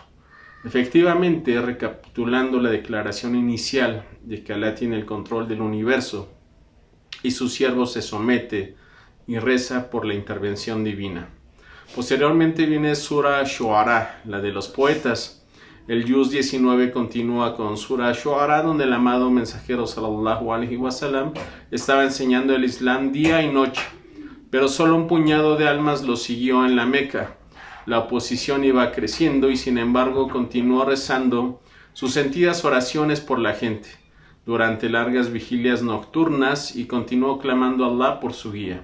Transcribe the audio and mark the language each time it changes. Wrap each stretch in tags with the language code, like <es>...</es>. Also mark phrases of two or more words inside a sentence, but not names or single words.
<es>Efectivamente, recapitulando la declaración inicial de que Allah tiene el control del universo y su siervo se somete y reza por la intervención divina. Posteriormente viene Sura Shu'ara, la de los poetas. El Juz 19 continúa con Sura Shu'ara, donde el amado mensajero</es> <ar>صلى الله عليه وسلم</ar> <es>estaba enseñando el Islam día y noche, pero solo un puñado de almas lo siguió en la Meca. La oposición iba creciendo y sin embargo continuó rezando sus sentidas oraciones por la gente durante largas vigilias nocturnas y continuó clamando a Allah por su guía.</es>